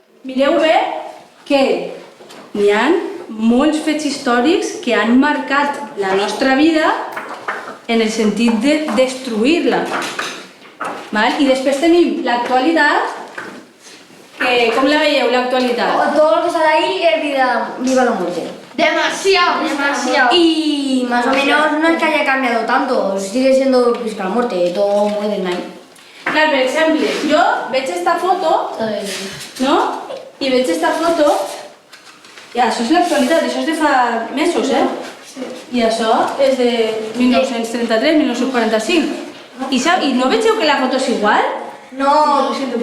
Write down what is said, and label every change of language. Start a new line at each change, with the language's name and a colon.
Catalan: Mireu bé que hi ha molts fets històrics que han marcat la nostra vida en el sentit de destruir-la. I després tenim l'actualitat, que com la veieu, l'actualitat?
Spanish: Todo lo que sale ahí es viva la muerte. Demasiado. Y más o menos no es que haya cambiado tanto, sigue siendo Visca la muerte, todo mueren ahí.
Catalan: Clar, per exemple, jo veig esta foto, no? I veig esta foto, i això és l'actualitat, això és de fa mesos, I això és de 1933, 1945. I no vegeu que la foto és igual? No.